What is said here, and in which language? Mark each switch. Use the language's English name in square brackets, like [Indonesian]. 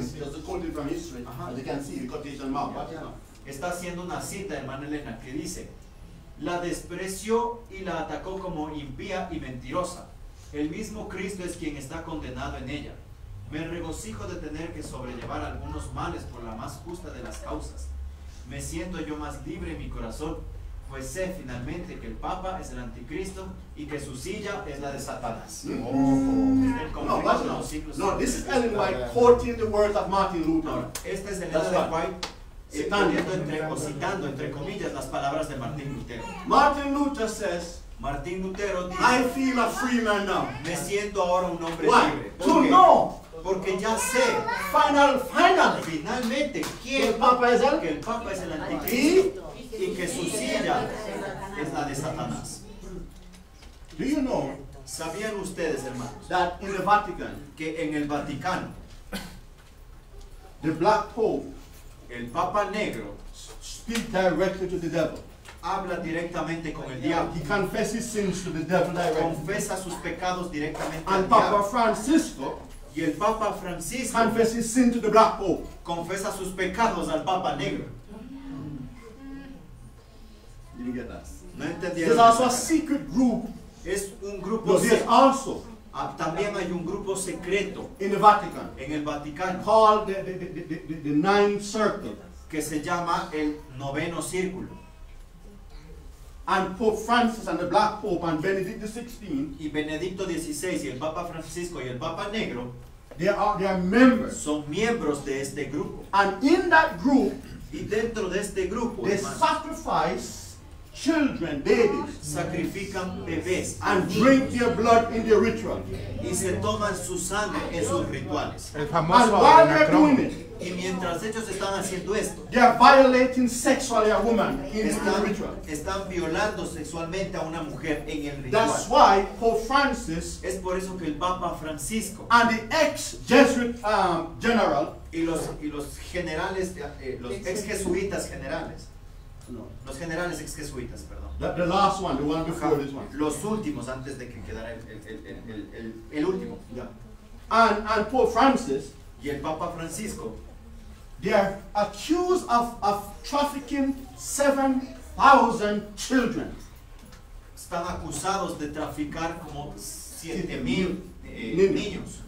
[English] She's quoting from history. As you can see, the quotation mark. Watch it now. [Spanish] Está haciendo una cita, hermana Elena, que dice: la despreció y la atacó como impía y mentirosa. El mismo Cristo es quien está condenado en ella. Me regocijo de tener que sobrellevar algunos males por la más justa de las causas. Me siento yo más libre en mi corazón, pues sé finalmente que el Papa es el anticristo y que su silla es la de Satanás. [English] No, this is Ellen White quoting the words of Martin Luther. [Spanish] Esta es Elena de White citando entre comillas las palabras de Martín Lutero. [English] Martin Luther says, [Spanish] Martín Lutero dice, [English] I feel a free man now. [Spanish] Me siento ahora un hombre [English] Why? [Spanish] libre. [English] To know. [Spanish] Porque ya sé finalmente que el Papa es el anticristo y que su silla es la de Satanás. [English] Do you know [Spanish] ¿Sabían ustedes, hermanos, [English] that in the Vatican, [Spanish] que en el Vaticano [English] the Black Pope, [Spanish] el Papa Negro, [English] speaks directly to the devil? [Spanish] habla directamente con el diablo? [English] He confesses sins to the devil directly. [Spanish] Confesa sus pecados directamente al [English] And Papa [Spanish] diablo. [English] Francisco [Spanish] Y el Papa Francisco [English] confesses sin to the Black Pope. [Spanish] confesa sus pecados al Papa Negro. [English] Didn't get that. [Spanish] No entendieron. [English] There's also a secret group. [Spanish] Es un grupo [English] No, there's also [Spanish] también hay un grupo secreto [English] in the Vatican [Spanish] en el Vaticano [English] called the Ninth Circle. [Spanish] que se llama el noveno círculo. [English] And Pope Francis and the Black Pope and Benedict XVI, [Spanish] Y Benedicto XVI y el Papa Francisco y el Papa Negro [English] they are members. [Spanish] son miembros de este grupo. [English] And in that group, [Spanish] Y dentro de este grupo, [English] they [Spanish] hermanos, [English] sacrifice children, babies, [Spanish] sacrifican bebés [English] and drink their blood in their ritual. [Spanish] y se toman su sangre en sus rituales. El [English] And [Spanish] famoso [English] while they're [Spanish] anacrón. [English] doing it, [Spanish] Y mientras ellos están haciendo esto, [English] they are violating sexually a woman in the ritual. [Spanish] están violando sexualmente a una mujer en el [English] That's [Spanish] ritual. [English] why Pope Francis [Spanish] Es por eso que el Papa Francisco [English] and the ex-Jesuit general, [Spanish] y los generales, los ex jesuitas generales, los generales ex jesuitas, perdón, [English] the last one, the one before this one, [Spanish] los últimos antes de que quedara el último, [English] yeah. And Pope Francis, [Spanish] y el Papa Francisco, [English] they are accused of trafficking 7,000 children. [Spanish] están acusados de traficar como 7,000 niños.